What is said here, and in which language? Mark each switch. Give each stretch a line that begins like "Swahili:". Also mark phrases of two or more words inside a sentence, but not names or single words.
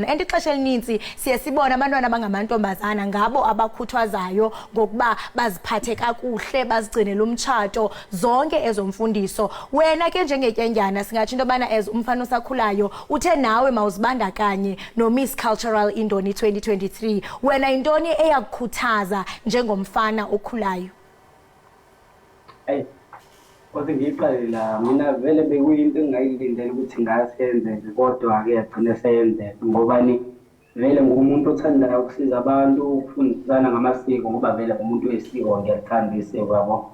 Xhosa: And ixesha elinintsi siye sibona abantwana bangamantombazana ngabo abakhuthwazayo ngokuba baziphathe kakuhle bazigcinele umtshato zonke ezomfundiso. Wena ke njengetyendyana singathi into obana as umfana osakhulayo uthe nawe mawuzibandakanye no Miss Cultural Indoni 2023. Wena intoni eyakukhuthaza njengomfana okhulayo?
Zulu: Hey, kodwa ngiyiqalela mina vele bekuyinto engayilindele ukuthi ngasenze kodwa ke yagcina seyenzeka ngoba ni vele ngumuntu othandayo ukusiza abantu ukufundisana ngamasiko ngoba vele umuntu wesiko ngiyalithanda isiko yabo.